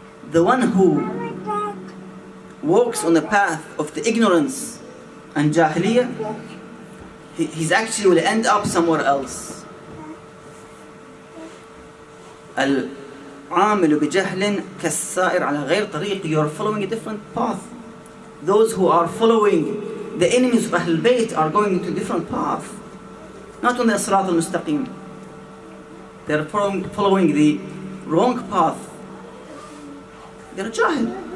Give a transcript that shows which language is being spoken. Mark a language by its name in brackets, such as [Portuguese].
[English] The one who walks on the path of the ignorance and jahiliyyah, he's actually will end up somewhere else. [Arabic] العامل بجهل كالسائر على غير طريق. [English] You are following a different path. Those who are following the enemies of Ahlul Bayt are going into a different path. Not on the Sirat al-Mustaqim. They are following the wrong path. They are jahil.